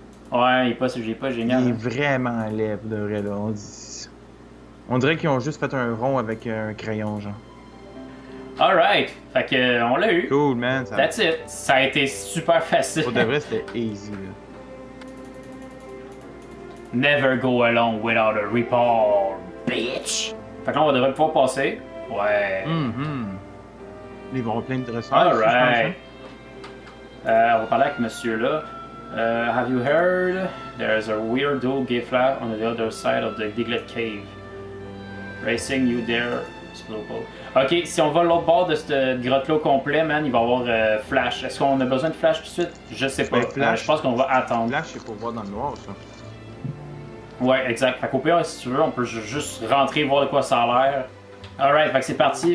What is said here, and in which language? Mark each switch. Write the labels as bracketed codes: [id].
[fr] Ouais, il est pas, j'ai pas génial. Il est vraiment laid, pour de vrai, là. On dirait qu'ils ont juste fait un rond avec un crayon, genre. [en] Alright, [fr] fait que on l'a eu. [en] Cool, man. That's it. [fr] Ça a été super facile. Pour de vrai, c'était easy, là. [en] Never go along without a report, bitch. [fr] Fait que là, on devrait pouvoir passer. Ouais. Ils vont avoir plein de dresseurs. [en] Alright. [fr] On va parler avec monsieur là. [en] Have you heard? There's a weirdo Gifla on the other side of the Diglett Cave. Racing you there. [fr] Ok, si on va l'autre bord de cette grotte-là au complet, man, il va y avoir Flash. Est-ce qu'on a besoin de Flash tout de suite? Je sais pas. Flash, je pense qu'on va attendre. Flash, c'est pour voir dans le noir, ça. Ouais, exact. Fait qu'au pire, si tu veux, on peut juste rentrer voir de quoi ça a l'air. [en] Alright, [fr] fait que c'est parti.